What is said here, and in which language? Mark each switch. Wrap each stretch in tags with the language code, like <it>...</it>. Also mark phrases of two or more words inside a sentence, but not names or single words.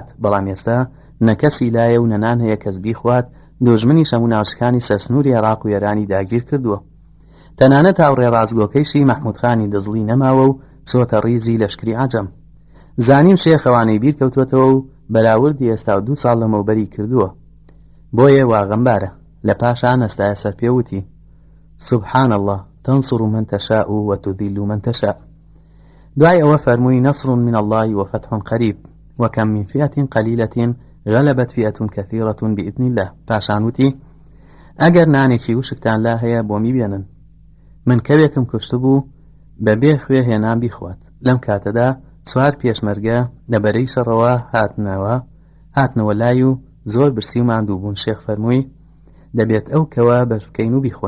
<ckb>بەڵام ئێستا نەکەسی لایە و نەنان هەیە کەس بیخوات دۆژمنی شەمو ناوچەکانی سەرسنووری عێراق و ئێرانی داگیر کردووە. تەنانەت هاوڕێ ڕازگۆکەیشی مەحموودخانی دزڵی نەماوە و چۆتە ڕیزی لەشکری عەجەم. زانیم شێخەوانەی بیر کەوتوەتەوە و بەراوردی ئێستا 2 ساڵ لەمەوبەری کردووە. بۆیە واغەمبارە لە پاشان ئەستایە سەر پێوتی</ckb> <ar>سبحان الله تنصر من تشاء وتذل من تشاء.</ar> <ckb>دوای ئەوە فەرمووی</ckb> <ar>نصر من الله وفتح قريب وكم من فئة قليلة غلبت فئة كثيرة بإذن الله.</ar> <ckb>پاشان وتی ئەگەر نانێکی وشکتان لا هەیە بۆ میبێنن من کەوێکم کوشتبوو بەبێ خوێ هێنان بیخوات. لەم کاتەدا 4 پێشمەرگە لەبەرەی شەڕەوە هاتنەوە لای و زۆر برسی و ماندوو بوون. شێخ فەرمووی دەبێت ئەو کەوە بەشکەین و بیخۆین.</ckb>